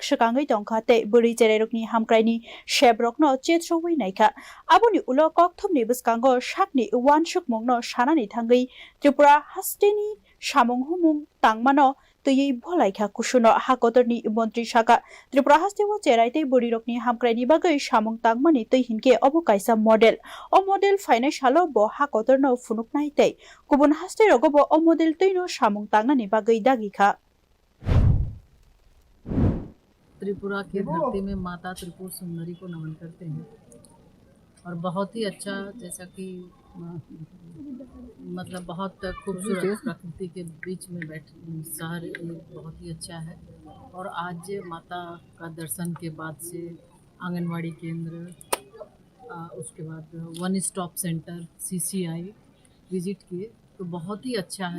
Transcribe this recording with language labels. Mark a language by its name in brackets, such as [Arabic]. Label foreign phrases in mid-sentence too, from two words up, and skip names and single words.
[Kok Borok] सकांगै तंखाते बुरै चेराइरकनि हामक्राइनि शेबरकनो चेत्रवै नायखा आबुनि उलो कक्थमनि बसकांगो साकनि वानसुक मंगनो सानानि थांगै त्रिपुरा हास्तिनि सामुं हुमुं तांमानो तयै भलाइखा कुसुनो हाकतरनि मन्त्री साका त्रिपुरा हास्तिओ चेराइते बुरैरकनि हामक्राइनि बागै सामुं तांमानि तै हिनके अबकाइसा मडेल अ मडेल फाइनाय सालो ब हाकतरनो फुनुकनाय तै गुबुन हास्तिरगबो अ मडेल तैनो सामुं तांनानि बागै दागिखा [Hindi] त्रिपुरा की धरती में माता त्रिपुर सुंदरी को नमन करते हैं और बहुत ही अच्छा, जैसा कि मतलब बहुत खूबसूरत प्रकृति के बीच में शहर बहुत ही अच्छा है। और आज माता का दर्शन के बाद से आंगनवाड़ी केंद्र, उसके बाद वन स्टॉप सेंटर CCI विजिट किए तो बहुत ही अच्छा है।